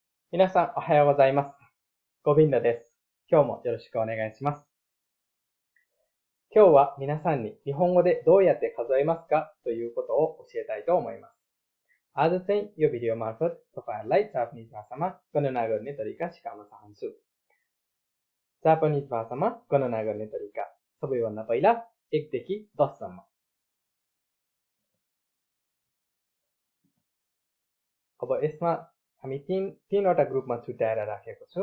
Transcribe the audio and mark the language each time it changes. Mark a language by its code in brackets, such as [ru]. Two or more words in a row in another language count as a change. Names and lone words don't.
[ja] 皆さんおはようございます。ゴビンダです。今日もよろしくお願いします。今日は皆さんに日本語でどうやって数えますかということを教えたいと思います。 [ne] आज चाहिँ यो भिडियो मार्फत तपाईहरुलाई जापानिज भाषामा गणना गर्ने तरिका सिकाउन चाहन्छु। जापानिज भाषामा गणना गर्ने तरिका सबैभन्दा पहिला 1 देखि 10 सम्म। अब यसमा हामी तीनवटा ग्रुपमा छुट्याएर राखेको छु।